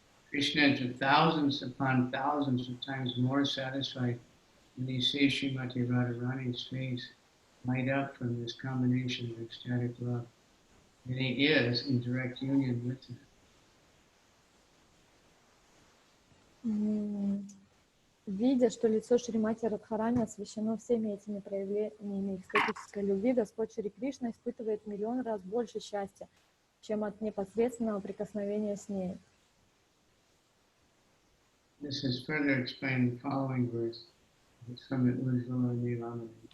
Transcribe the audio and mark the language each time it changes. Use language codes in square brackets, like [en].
[en] Krishna is thousands upon thousands of times more satisfied when he sees Srimati Radharani's face light up from this combination of ecstatic love than he is in direct union with her. [ru] Видя, что лицо Шримати Радхарани освещено всеми этими проявлениями экстатической любви, Господь Шри Кришна испытывает миллион раз больше счастья, чем от непосредственного прикосновения с ней. [en] This is further explained in the following verse. It's from the Ujjvala Nilamani.